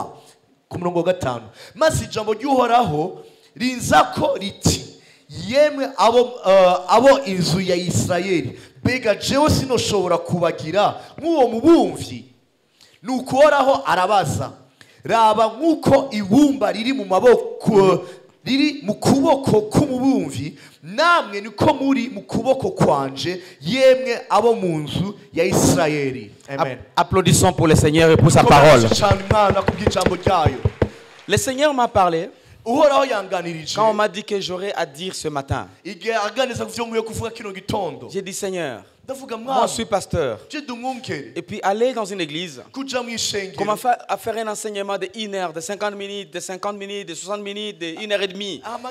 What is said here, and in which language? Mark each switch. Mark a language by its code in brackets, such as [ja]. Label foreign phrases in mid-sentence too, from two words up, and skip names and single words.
[rn] Ku murongo wa gatanu, maze ijambo ry'uhoraho rinzako riti, yemwe abo inzu ya Isirayeli, mbega jewe sinoshobora kubagira nk'uwo mubumvyi? Nuko uhoraho arabaza, raba nk'uko ibumba riri mu maboko riri mu kuboko k'umubumvyi, namwe niko muri mu kuboko kwanje, yemwe abo mu nzu ya Isirayeli. Amen. [fr] Applaudissons pour le Seigneur et pour sa parole. Le Seigneur m'a parlé quand on m'a dit que j'aurais à dire ce matin. J'ai dit, Seigneur, moi je suis pasteur. Et puis aller dans une église, comment faire un enseignement de 1 heure, de 50 minutes, de 50 minutes, de 60 minutes, de 1 heure et demie.